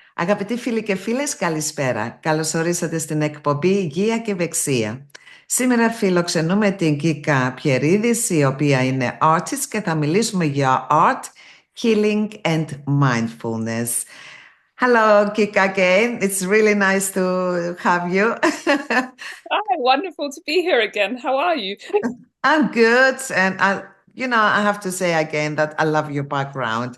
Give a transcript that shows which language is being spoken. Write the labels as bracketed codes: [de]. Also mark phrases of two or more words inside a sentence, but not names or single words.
[el] Αγαπητοί φίλοι και φίλες, καλησπέρα. Καλώς ορίσατε στην εκπομπή Υγεία και Ευεξία. Σήμερα φιλοξενούμε την Kika Pierides, η οποία είναι artist και θα μιλήσουμε για [en] art, healing and mindfulness. Hello, Kika again. It's really nice to have you. Hi, wonderful to be here again. How are you? I'm good, and I have to say again that I love your background.